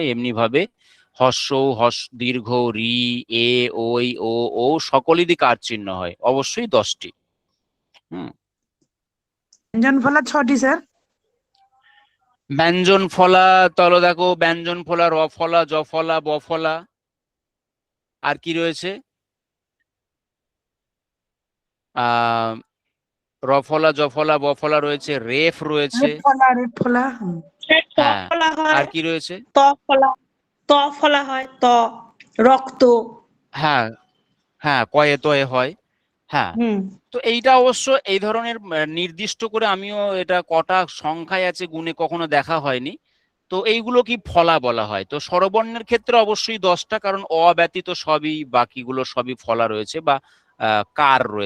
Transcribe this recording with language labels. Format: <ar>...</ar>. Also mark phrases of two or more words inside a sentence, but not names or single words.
<bn>এমনি ভাবে হস্য, দীর্ঘ, রি, এ, ওই, ও সকলেরই কার চিহ্ন হয়, অবশ্যই 10টি। ব্যঞ্জন ফলা 6টি স্যার। ব্যঞ্জন ফলা, তাহলে দেখো ব্যঞ্জন ফলা র ফলা, জ ফলা, ব ফলা, আর কি রয়েছে, রফলা, জফলা, বফলা রয়েছে, রেফ রয়েছে। রেপ ফলা। হ্যাঁ, আর কি রয়েছে, ত ফলা, ত ফলা হয়, ত রক্ত। হ্যাঁ হ্যাঁ, কয়ে তয়ে হয়। হ্যাঁ, তো এইটা অবশ্য এই ধরনের নির্দিষ্ট করে আমিও এটা কটা সংখ্যায় আছে গুণে কখনো দেখা হয়নি। তো এইগুলো কি ফলা বলা হয়। তো স্বরবর্ণের ক্ষেত্রে অবশ্যই 10টা, কারণ অ ব্যতীত সবই, বাকিগুলো সবই ফলা রয়েছে বা কার রয়েছে।</bn>